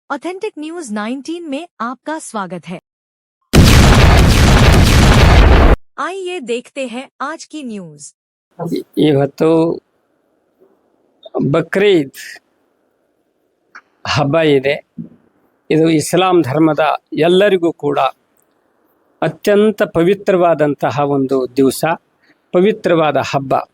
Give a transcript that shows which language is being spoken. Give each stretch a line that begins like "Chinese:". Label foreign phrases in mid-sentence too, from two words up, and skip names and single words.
Hindi: ऑथेंटिक न्यूज 19 में आपका स्वागत है। आइए देखते हैं आज की न्यूज।
Kannada: ಇವತ್ತು ಬಕ್ರೀದ್ ಹಬ್ಬ ಇದೆ. ಇದು ಇಸ್ಲಾಂ ಧರ್ಮದ ಎಲ್ಲರಿಗೂ ಕೂಡ ಅತ್ಯಂತ ಪವಿತ್ರವಾದಂತಹ ಒಂದು ದಿವಸ, ಪವಿತ್ರವಾದ ಹಬ್ಬ.